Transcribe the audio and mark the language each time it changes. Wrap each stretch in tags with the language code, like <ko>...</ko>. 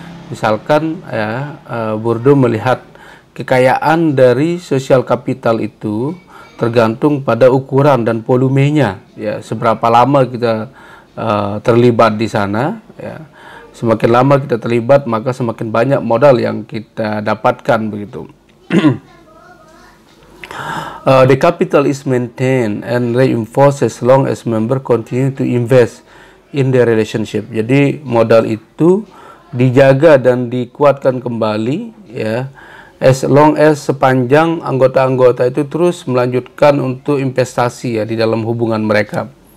<id>Misalkan ya, Bourdieu melihat kekayaan dari sosial kapital itu tergantung pada ukuran dan volumenya, ya, seberapa lama kita terlibat di sana, ya. Semakin lama kita terlibat, maka semakin banyak modal yang kita dapatkan begitu.</id> <en>The capital is maintained and reinforced as long as member continue to invest in their relationship.</en> <id>Jadi modal itu dijaga dan dikuatkan kembali, ya,</id> <en>as long as</en> <id>sepanjang anggota-anggota itu terus melanjutkan untuk investasi, ya, di dalam hubungan mereka.</id>